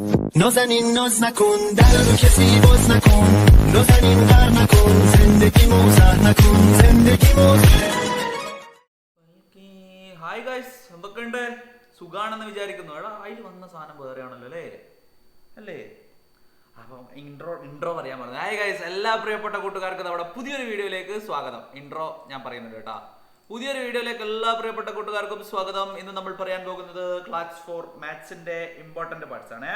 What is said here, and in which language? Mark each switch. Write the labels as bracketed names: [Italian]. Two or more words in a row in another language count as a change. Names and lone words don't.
[Persian] نازنین ناز نکن در رو کسی باز نکن نازنین غر نکن زندگی موزه نکن زندگی موزه. [English] hi guys, [Malayalam] എന്തൊക്കെയുണ്ട്? സുഖാണെന്ന് വിചാരിക്കുന്നു. എടാ അതിൽ വന്ന സാധനം വേറെയാണല്ലോ അല്ലേ അല്ലേ? അപ്പം ഇൻട്രോ പറയാൻ പറഞ്ഞു. [English] hi guys, [Malayalam] എല്ലാ പ്രിയപ്പെട്ട കൂട്ടുകാർക്കും നമ്മുടെ പുതിയൊരു വീഡിയോയിലേക്ക് സ്വാഗതം. ഇൻട്രോ ഞാൻ പറയുന്നുണ്ട് കേട്ടാ. പുതിയൊരു വീഡിയോയിലേക്ക് എല്ലാ പ്രിയപ്പെട്ട കൂട്ടുകാർക്കും സ്വാഗതം. ഇന്ന് നമ്മൾ പറയാൻ പോകുന്നത് ക്ലാസ് 4 മാത്സിന്റെ [English] important parts [Malayalam] ആണ്.